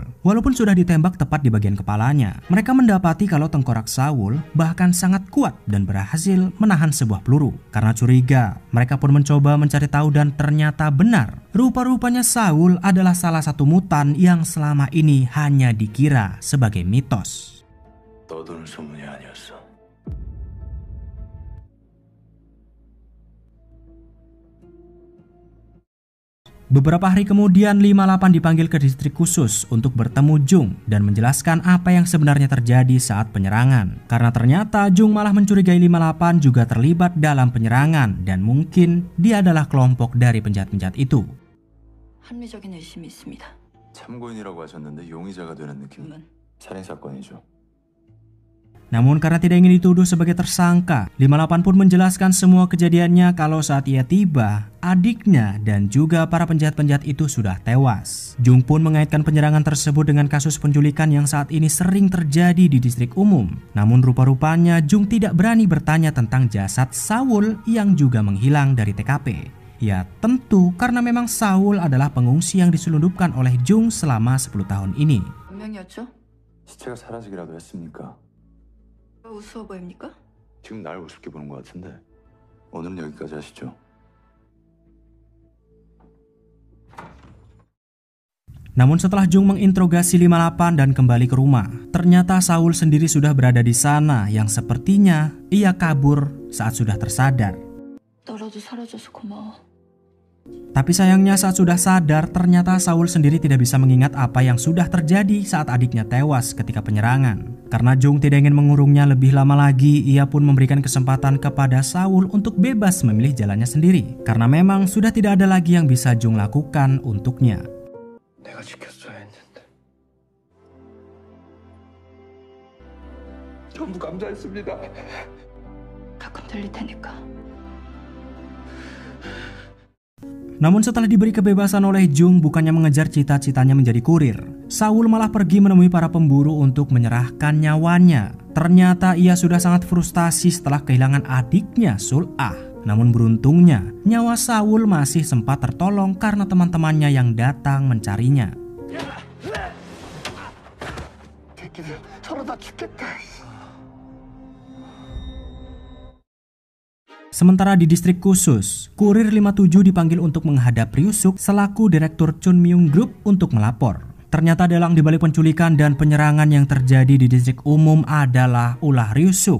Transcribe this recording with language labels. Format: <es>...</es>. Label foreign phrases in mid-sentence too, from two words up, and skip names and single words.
<id>Walaupun sudah ditembak tepat di bagian kepalanya, mereka mendapati kalau tengkorak Saul bahkan sangat kuat dan berhasil menahan sebuah peluru. Karena curiga, mereka pun mencoba mencari tahu dan ternyata benar. Rupa-rupanya Saul adalah salah satu mutan yang selama ini hanya dikira sebagai mitos.</id> <ko>떠도는 소문이 아니었어.</ko> <id>Beberapa hari kemudian 58 dipanggil ke distrik khusus untuk bertemu Jung dan menjelaskan apa yang sebenarnya terjadi saat penyerangan. Karena ternyata Jung malah mencurigai 58 juga terlibat dalam penyerangan dan mungkin dia adalah kelompok dari penjahat-penjahat itu.</id> <ko>합리적인 의심이 있습니다. 참고인이라고 하셨는데 용의자가 되는 느낌. 살인 사건이죠.</ko> <id>Namun karena tidak ingin dituduh sebagai tersangka, 58 pun menjelaskan semua kejadiannya kalau saat ia tiba, adiknya dan juga para penjahat-penjahat itu sudah tewas. Jung pun mengaitkan penyerangan tersebut dengan kasus penculikan yang saat ini sering terjadi di distrik umum. Namun rupa-rupanya Jung tidak berani bertanya tentang jasad Saul yang juga menghilang dari TKP. Ya tentu karena memang Saul adalah pengungsi yang diselundupkan oleh Jung selama 10 tahun ini.</id> <ko>몇 명이었죠? 시체가 사라지기라도 했습니까? 우스워 보입니까? 지금 날 우습게 보는 것 같은데 오늘은 여기까지 하시죠.</ko> <id>Namun setelah Jung menginterogasi 58 dan kembali ke rumah, ternyata Saul sendiri sudah berada di sana yang sepertinya ia kabur saat sudah tersadar.</id> <ko>너라도 사라져서 고마워.</ko> <id>Tapi sayangnya saat sudah sadar, ternyata Saul sendiri tidak bisa mengingat apa yang sudah terjadi saat adiknya tewas ketika penyerangan. Karena Jung tidak ingin mengurungnya lebih lama lagi, ia pun memberikan kesempatan kepada Saul untuk bebas memilih jalannya sendiri. Karena memang sudah tidak ada lagi yang bisa Jung lakukan untuknya.</id> <ko>내가 지켰어야 했는데. 전부 감사했습니다. 가끔 들릴 테니까.</ko> <id>Namun setelah diberi kebebasan oleh Jung, bukannya mengejar cita-citanya menjadi kurir, Saul malah pergi menemui para pemburu untuk menyerahkan nyawanya. Ternyata ia sudah sangat frustasi setelah kehilangan adiknya Sul-ah. Namun beruntungnya, nyawa Saul masih sempat tertolong karena teman-temannya yang datang mencarinya.</id> <ko>서로 다 죽겠다.</ko> <id>Sementara di distrik khusus, kurir 57 dipanggil untuk menghadap Ryusuk selaku direktur Chun Myung Group untuk melapor. Ternyata dalang dibalik penculikan dan penyerangan yang terjadi di distrik umum adalah ulah Ryusuk.</id>